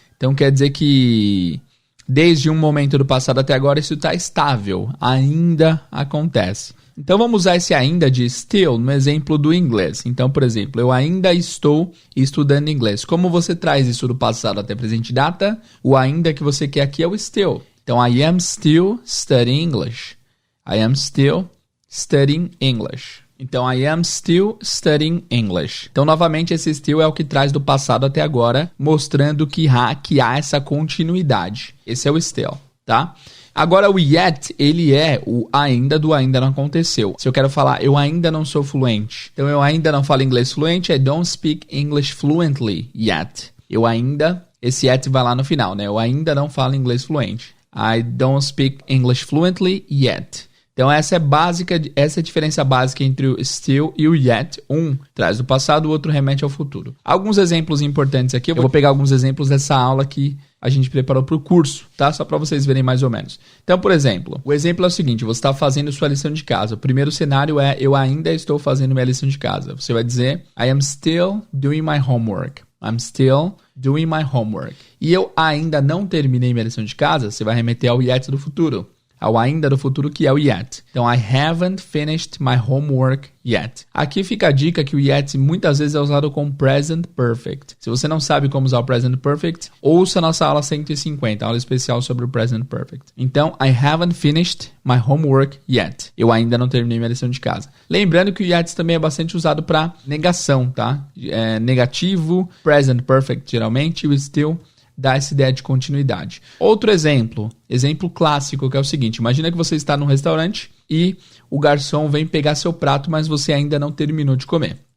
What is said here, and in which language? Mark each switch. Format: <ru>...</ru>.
<pt>Então quer dizer que desde um momento do passado até agora isso está estável, ainda acontece. Então vamos usar esse ainda de still no exemplo do inglês. Então, por exemplo, eu ainda estou estudando inglês. Como você traz isso do passado até presente data? O ainda que você quer aqui é o still.</pt> <en>Então, I am still studying English. I am still studying English. Então, I am still studying English.</en> <pt>Então, novamente, esse still é o que traz do passado até agora, mostrando que há essa continuidade. Esse é o still, tá? Agora, o yet, ele é o ainda do ainda não aconteceu. Se eu quero falar, eu ainda não sou fluente. Então, eu ainda não falo inglês fluente,</pt> <en>I don't speak English fluently yet.</en> <pt>Esse yet vai lá no final, né? Eu ainda não falo inglês fluente.</pt> <en>I don't speak English fluently yet.</en> <pt>Então, essa é a diferença básica entre o still e o yet. Um traz do passado, o outro remete ao futuro. Alguns exemplos importantes aqui. Eu vou pegar alguns exemplos dessa aula que a gente preparou para o curso, tá? Só para vocês verem mais ou menos. Então, por exemplo, o exemplo é o seguinte. Você está fazendo sua lição de casa. O primeiro cenário é eu ainda estou fazendo minha lição de casa. Você vai dizer</pt> <en>I am still doing my homework. I'm still doing my homework.</en> <pt>E eu ainda não terminei minha lição de casa. Você vai remeter ao yet do futuro. Ao ainda do futuro, que é o yet.</pt> <en>Então, I haven't finished my homework yet.</en> <pt>Aqui fica a dica que o yet muitas vezes é usado com present perfect. Se você não sabe como usar o present perfect, ouça a nossa aula 150, aula especial sobre o present perfect.</pt> <en>Então, I haven't finished my homework yet.</en> <pt>Eu ainda não terminei minha lição de casa. Lembrando que o yet também é bastante usado para negação, tá? Negativo, present perfect geralmente, e o still dá essa ideia de continuidade. Outro exemplo clássico, que é o seguinte. Imagina que você está num restaurante e o garçom vem pegar seu prato, mas você ainda não terminou de comer.</pt>